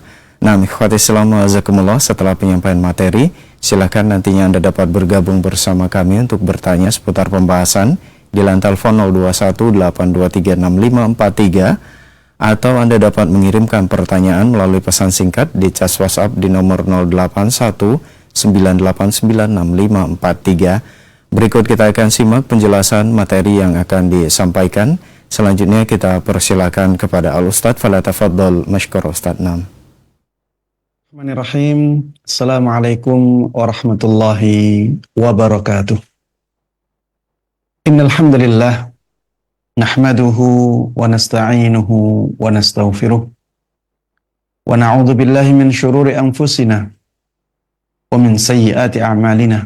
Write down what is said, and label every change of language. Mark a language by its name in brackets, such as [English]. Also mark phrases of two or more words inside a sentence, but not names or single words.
[Indonesian] Nah, [Arabic] إخوة الإسلام أعزكم الله, [Indonesian] setelah penyampaian materi, silakan nantinya Anda dapat bergabung bersama kami untuk bertanya seputar pembahasan di line telepon 0218236543, atau Anda dapat mengirimkan pertanyaan melalui pesan singkat di cas WhatsApp di nomor 0819896543. Berikut kita akan simak penjelasan materi yang akan disampaikan. Selanjutnya kita persilakan kepada Al-Ustadz. [Arabic] فل تفضل مشكور أستاذ. Nam. بسم الله الرحمن الرحيم. السلام عليكم ورحمة الله وبركاته. إن الحمد لله نحمده ونستعينه ونستغفره ونعوذ بالله من شرور أنفسنا ومن سيئات أعمالنا.